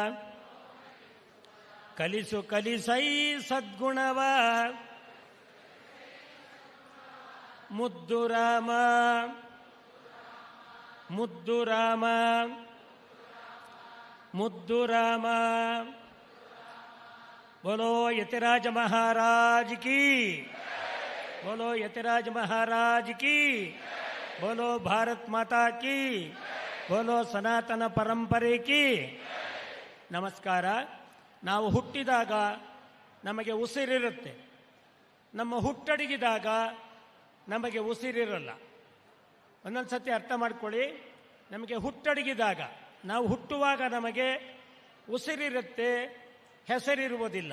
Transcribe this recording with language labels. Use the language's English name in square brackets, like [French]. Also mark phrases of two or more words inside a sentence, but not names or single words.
[Kannada] ಕಲಿಸು ಕಲಿಸೈ ಸದ್ಗುಣವ ಮುದ್ದು ರಾಮ. ಮುದ್ದು ರಾಮ ಮುದ್ದು ರಾಮ. [Hindi] बोलो यतिराज महाराज की, बोलो यतिराज महाराज की, बोलो भारत माता की, बोलो [Kannada] ಸನಾತನ ಪರಂಪರೆ [Hindi] ಕಿ. [Kannada] ನಮಸ್ಕಾರ. ನಾವು ಹುಟ್ಟಿದಾಗ ನಮಗೆ ಉಸಿರಿರುತ್ತೆ, ನಮ್ಮ ಹುಟ್ಟಡಗಿದಾಗ ನಮಗೆ ಉಸಿರಿರಲ್ಲ. ಒಂದೊಂದು ಸತಿ ಅರ್ಥ ಮಾಡ್ಕೊಳ್ಳಿ. ನಮಗೆ ಹುಟ್ಟಡಗಿದಾಗ, ನಾವು ಹುಟ್ಟುವಾಗ ನಮಗೆ ಉಸಿರಿರುತ್ತೆ, ಹೆಸರಿರುವುದಿಲ್ಲ.